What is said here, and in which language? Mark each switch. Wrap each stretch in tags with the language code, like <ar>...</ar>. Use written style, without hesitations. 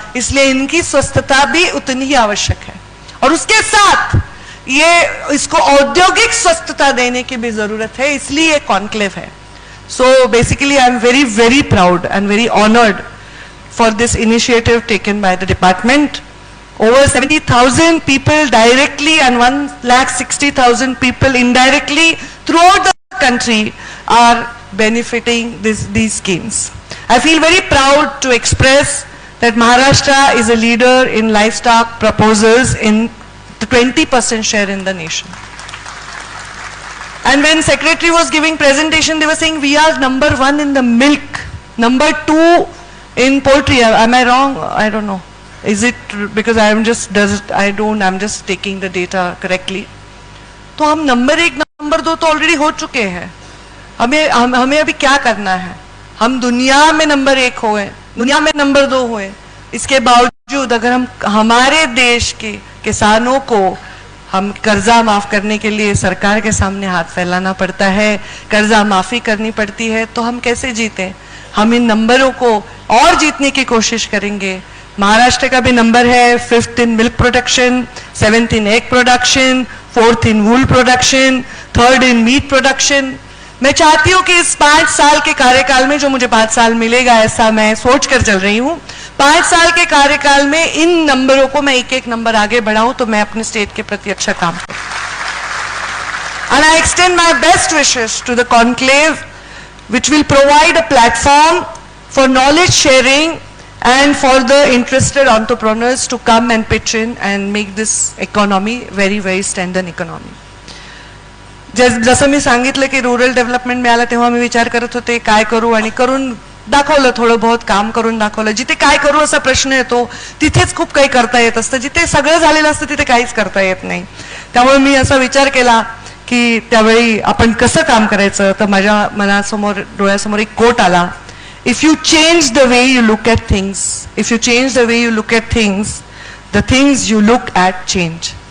<hi>इसलिए इनकी स्वस्थता भी उतनी ही आवश्यक है और उसके साथ ये इसको औद्योगिक स्वस्थता देने की भी जरूरत है, इसलिए कॉन्क्लेव है।</hi> <en>So basically I am very very proud and very honoured for this initiative taken by the department. Over 70,000 people directly and 1,60,000 people indirectly throughout the country are benefiting these schemes. I feel very proud to express that Maharashtra is a leader in livestock proposals in the 20% share in the nation. And when Secretary was giving presentation, they were saying we are number 1 in the milk, number 2 in poultry. Am I wrong? I don't know. Is it because I'm just taking the data correctly?</en> <hi>तो हम number 1 number 2 तो already हो चुके हैं। हमें अभी क्या करना है? हम दुनिया में नंबर 1 हुए, दुनिया में नंबर 2 हुए। इसके बावजूद अगर हम हमारे देश के किसानों को हम कर्जा माफ करने के लिए सरकार के सामने हाथ फैलाना पड़ता है, कर्जा माफी करनी पड़ती है, तो हम कैसे जीते? हम इन नंबरों को और जीतने की कोशिश करेंगे। महाराष्ट्र का भी नंबर है</hi> <en>5th in milk production, 7th in egg production, 4th in wool production, 3rd in meat production.</en> <hi>मैं चाहती हूं कि इस 5 साल के कार्यकाल में, जो मुझे 5 साल मिलेगा ऐसा मैं सोच कर चल रही हूं, 5 साल के कार्यकाल में इन नंबरों को मैं एक नंबर आगे बढ़ाऊं तो मैं अपने स्टेट के प्रति अच्छा काम करूं।</hi> <en>And I extend my best wishes to the conclave, which will provide a platform for knowledge sharing and for the interested entrepreneurs to come and pitch in and make this economy very very standard economy.</en> <mr>जसं मी सांगितलं की rural development मिळालं तेव्हा मी विचार करत होते काय करू, आणि करून दाखवलं, थोडं बहुत काम करून दाखवलं। जिथे काय करू असा प्रश्न येतो तिथेच खूप काही करता येत असतं, जिथे सगळं झालेलं असतं तिथे काहीच करता येत नाही। त्यामुळे मी असा विचार केला की त्यावेळी आपण कसं काम करायचं, तर माझ्या मनासमोर डोळ्यासमोर एक कोट आला,</mr> <en>If you change the way you look at things, if you change the way you look at things, the things you look at change.</en>